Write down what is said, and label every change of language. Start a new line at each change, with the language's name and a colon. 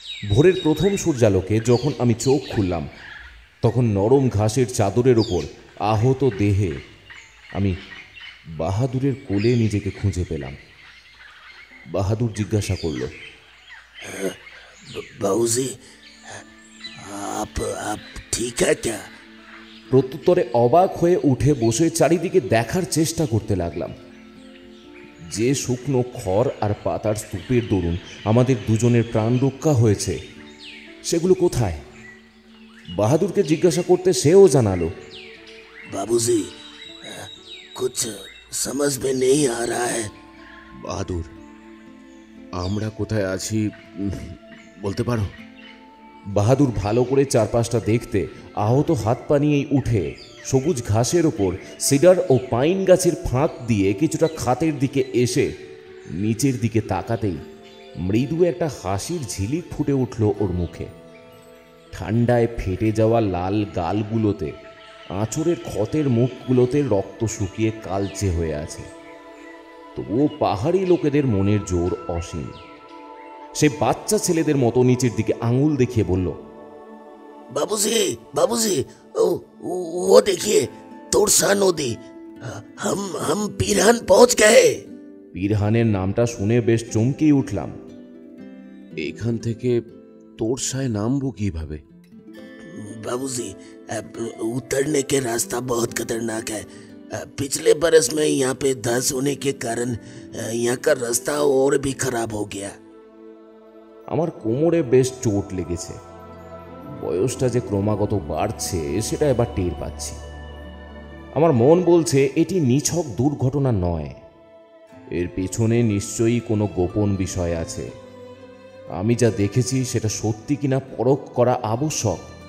Bangla: ভোরের প্রথম সূর্যালোকে যখন আমি চোখ খুললাম, তখন নরম ঘাসের চাদরের ওপর আহত দেহে আমি বাহাদুরের কোলে নিজেকে খুঁজে পেলাম। বাহাদুর জিজ্ঞাসা করল, বাবুজি,
Hindi: आप ठीक है क्या?
Bangla: প্রত্যুত্তরে অবাক হয়ে উঠে বসে চারিদিকে দেখার চেষ্টা করতে লাগলাম। যে শুকনো খড় আর পাতার স্তূপের দরুন আমাদের দুজনের প্রাণ রক্ষা হয়েছে, সেগুলো কোথায়? বাহাদুরকে জিজ্ঞাসা করতে সেও জানালো,
Hindi: बाबूजी, कुछ समझ में नहीं आ रहा है।
Bangla: বাহাদুর, আমরা কোথায় আছি বলতে পারো? বাহাদুর ভালো করে চারপাশটা দেখতে আহত হাত পা নিয়েই উঠে সবুজ ঘাসের ওপর সিডার ও পাইন গাছের ফাঁক দিয়ে কিছুটা খাতের দিকে এসে নিচের দিকে তাকাতেই মৃদু একটা হাসির ঝিলিক ফুটে উঠল ওর মুখে। ঠান্ডায় ফেটে যাওয়া লাল গালগুলোতে, আঁচড়ের ক্ষতের মুখগুলোতে রক্ত শুকিয়ে কালচে হয়ে আছে। তবুও পাহাড়ি লোকেদের মনের জোর অসীম। সে বাচ্চা ছেলেদের মতো নিচের দিকে আঙুল দেখিয়ে বলল,
Hindi: बाबूजी, बाबूजी, वो देखिए तोरसा नदी। हम पीरहान पहुंच गए।
Bangla: পীরহানের নামটা শুনে বেশ চমকেই উঠলাম। এখান থেকে তোরসায় নামবো কিভাবে?
Hindi: बाबूजी, उतरने के रास्ता बहुत खतरनाक है। पिछले बरस में यहाँ पे धस होने के कारण यहाँ का रास्ता और भी खराब हो गया।
Bangla: আমার কোমরে বেশ চোট লেগেছে। বয়সটা যে ক্রমাগত বাড়ছে সেটা এবার টের পাচ্ছি। আমার মন বলছে এটি নিছক দুর্ঘটনা নয়, এর পেছনে নিশ্চয়ই কোনো গোপন বিষয় আছে। আমি যা দেখেছি সেটা সত্যি কিনা পরখ করা আবশ্যক।